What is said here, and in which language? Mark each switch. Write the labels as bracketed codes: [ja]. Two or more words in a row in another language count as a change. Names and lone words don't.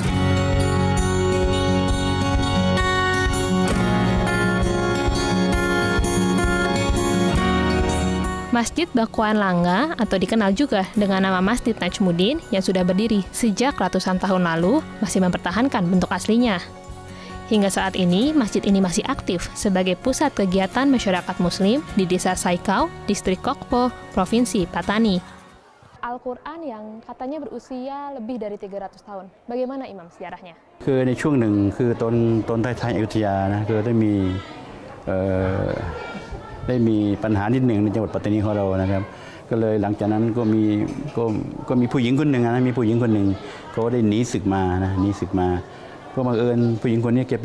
[id] Masjid Bakuan Langga atau dikenal juga dengan nama Masjid Najmuddin yang sudah berdiri sejak ratusan tahun lalu masih mempertahankan bentuk aslinya. Hingga saat ini, masjid ini masih aktif sebagai pusat kegiatan masyarakat muslim di Desa Sai Kau, Distrik Kokpo, Provinsi Patani. Al-Quran yang katanya berusia lebih dari 300 tahun. Bagaimana Imam sejarahnya? [th] คือในช่วงหนึ่งคือตอนท้ายๆอยุธยานะคือได้มีปัญหานิดหนึ่งในจังหวัดปัตตานีของเรานะครับก็เลยหลังจากนั้นก็มีผู้หญิง คนหนึ่งนะมีผู้หญิงคนหนึ่งเขาได้หนีศึกมานะหนีศึกมาก็บังเอิญผู้หญิงคนนี้แกไป